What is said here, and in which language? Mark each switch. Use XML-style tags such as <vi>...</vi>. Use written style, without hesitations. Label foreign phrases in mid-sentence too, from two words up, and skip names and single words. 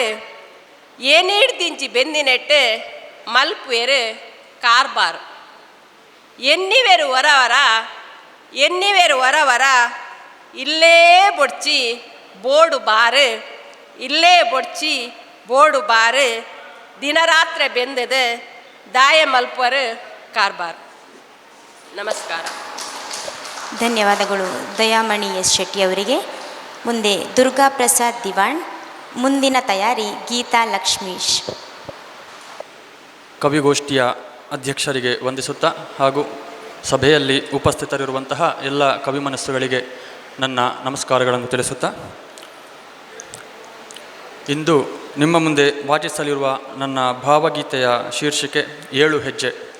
<tcy>ಏನೇಡ್ದಿಂಚಿ ಬೆಂದಿನೆಟ್ಟು ಮಲ್ಪುವೆರು ಕಾರ್ಬಾರ್. ಎನ್ನಿವೆರು ಹೊರವರ, ಎನ್ನಿವೆರು ಹೊರವರ ಇಲ್ಲೇ ಬೊಡ್ಚಿ ಬೋಡು ಬಾರು ಇಲ್ಲೇ ಬೊಡ್ಚಿ ಬೋಡು ಬಾರು ದಿನರಾತ್ರಿ ಬೆಂದದ ದಾಯ ಮಲ್ಪರು ಕಾರ್ಬಾರ್.</tcy> <kn>ನಮಸ್ಕಾರ. ಧನ್ಯವಾದಗಳು ದಯಾಮಣಿ ಎಸ್ ಶೆಟ್ಟಿ ಅವರಿಗೆ. ಮುಂದೆ ದುರ್ಗಾ ಪ್ರಸಾದ್ ದಿವಾಣ್. ಮುಂದಿನ ತಯಾರಿ ಗೀತಾ ಲಕ್ಷ್ಮೀಶ್. ಕವಿಗೋಷ್ಠಿಯ ಅಧ್ಯಕ್ಷರಿಗೆ ವಂದಿಸುತ್ತಾ ಹಾಗೂ ಸಭೆಯಲ್ಲಿ ಉಪಸ್ಥಿತರಿರುವಂತಹ ಎಲ್ಲ ಕವಿ ಮನಸ್ಸುಗಳಿಗೆ ನನ್ನ ನಮಸ್ಕಾರಗಳನ್ನು ತಿಳಿಸುತ್ತಾ, ಇಂದು ನಿಮ್ಮ ಮುಂದೆ ವಾಚಿಸಲಿರುವ ನನ್ನ ಭಾವಗೀತೆಯ ಶೀರ್ಷಿಕೆ 7 ಹೆಜ್ಜೆ.</kn>